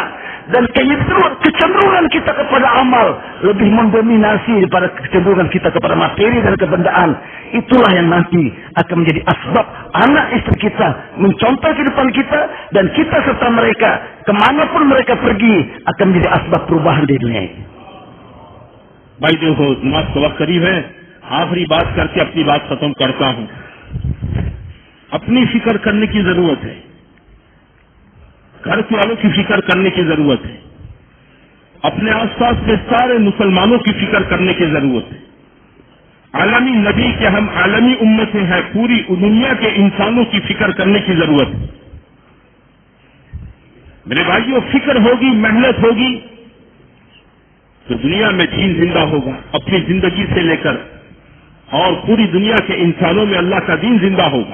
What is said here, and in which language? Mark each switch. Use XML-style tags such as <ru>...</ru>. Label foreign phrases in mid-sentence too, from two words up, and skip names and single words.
<id>Dan kecenderungan kita kepada amal lebih mendominasi daripada kecenderungan kita kepada materi dan kebendaan. Itulah yang nanti akan menjadi asbab anak istri kita mencontoh kehidupan kita, dan kita serta mereka kemanapun mereka pergi akan menjadi asbab perubahan di dunia ini.</id> <ur>بھائی دیکھو نماز کا وقت قریب ہے، آخری بات کرکے اپنی بات ختم کرتا ہوں. اپنی فکر کرنے کی ضرورت ہے، گھر والوں کی فکر کرنے کی ضرورت ہے، اپنے آس پاس کے سارے مسلمانوں کی فکر کرنے کی ضرورت ہے. عالمی نبی کے ہم عالمی امت ہیں، پوری دنیا کے انسانوں کی فکر کرنے کی ضرورت ہے۔ میرے بھائیوں، فکر ہوگی، محنت ہوگی تو دنیا میں دین زندہ ہوگا، اپنی زندگی سے لے کر اور پوری دنیا کے انسانوں میں اللہ کا دین زندہ ہوگا۔</ur>